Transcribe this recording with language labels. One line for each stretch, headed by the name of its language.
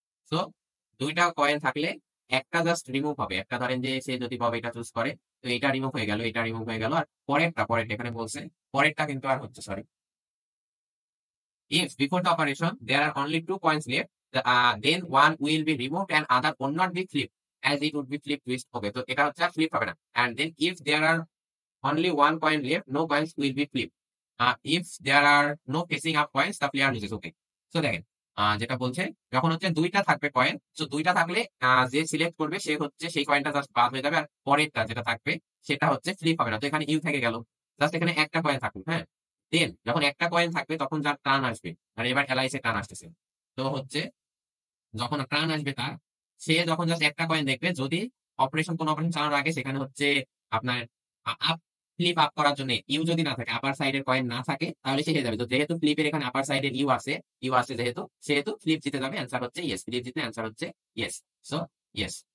Bangla: So দুইটা coin থাকলে একটা জাস্ট রিমুভ হবে, একটা ধরেন যে সে যদি বব এটা চুজ করে, তো এটা রিমুভ হয়ে গেল, এটা রিমুভ হয়ে গেল, আর পরেরটা এখানে বলছে পরেরটা কিন্তু আর হচ্ছে, sorry,
English: if before the operation there are only 2 coins left, then one will be removed and other will not be flipped as it would be flip twist.
Bangla: Okay, তো এটা হচ্ছে আর flip হবে না।
English: And then if there are only 1 coin left, no coins will be flipped. If there are no facing up coins, the player loses.
Bangla: Okay, so দেখেন, যেটা বলছে যখন হচ্ছে দুইটা থাকবে কয়েন, তো দুইটা থাকলে যে সিলেক্ট করবে সে হচ্ছে সেই কয়েনটা জাস্ট বাদ হয়ে যাবে, আর পরেরটা যেটা থাকবে সেটা হচ্ছে ফ্লিপ হবে না। তো এখানে ইউ থেকে গেল, জাস্ট এখানে একটা কয়েন থাকবে, হ্যাঁ। দেন যখন একটা কয়েন থাকবে তখন যার টার্ন আসবে, মানে এবার এলআইসি টার্ন আসতেছে, তো হচ্ছে যখন টার্ন আসবে তার, সে যখন জাস্ট একটা কয়েন দেখবে, যদি কোনো অপারেশন চালানোর আগে সেখানে হচ্ছে আপনার আপ ফ্লিপ আপ করার জন্য ইউ যদি না থাকে, আপার সাইডের কয়েন না থাকে, তাহলে সে হেরে যাবে। তো যেহেতু ফ্লিপের এখানে আপার সাইডের ইউ আছে যেহেতু, সেহেতু ফ্লিপ জিতে যাবে, অ্যান্সার হচ্ছে ইয়েস, ফ্লিপ জিতে অ্যান্সার হচ্ছে ইয়েস। So yes.